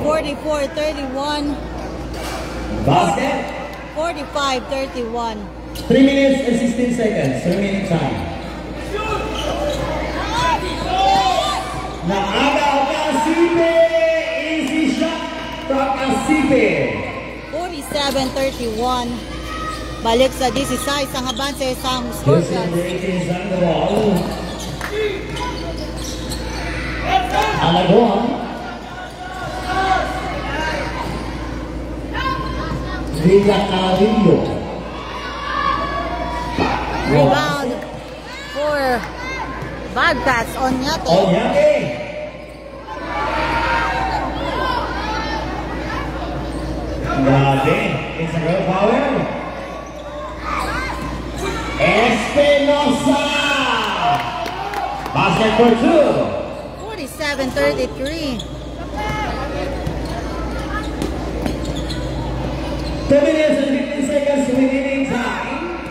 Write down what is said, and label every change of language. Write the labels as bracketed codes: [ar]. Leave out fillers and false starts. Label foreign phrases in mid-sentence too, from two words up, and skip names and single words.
[en] 44-31. Basket. 45-31. 3 minutes and 16 seconds remaining time. [hil] Naagaw Cacique. [en] Easy shot from Cacique. [hil] 47-31. Balik sa 16 ang abanse sa [en] Jersey scorecard. number 18 is on the ball. Alagon. Villa Carillo. Rebound Hard pass, Onyate. Onyate. Grabe. It's a real power. Espinosa. Basket for two. 47-33. 2 minutes and 15 seconds remaining time.